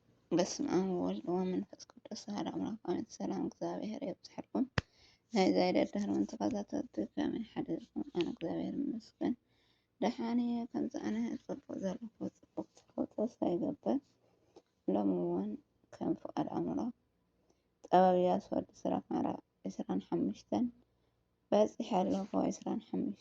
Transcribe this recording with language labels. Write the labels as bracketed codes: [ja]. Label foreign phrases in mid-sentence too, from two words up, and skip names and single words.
[gez] በስመ አብ ወወልድ ወመንፈስ ቅዱስ አሐዱ አምላክ አሜን። [ti] ሰላም እግዚአብሔር ይብዛሕልኩም። ናይ ዘይደድህሩን ተኸታተልቲ ከመይ ሓደርኩም? ኣነ እግዚአብሔር ይመስገን ደሓኒ እየ። ከምዚ ኣነ ፅቡቅ ዘለኹ ፅቡቅ ትፈልጦ ሳይገበር ሎሚ እውን ከም ፍቃድ ኣምላክ ጥበብ ኢያሱ ወዲ ስራክ ምዕራፍ 25 በፂሐ ኣለኹ። 25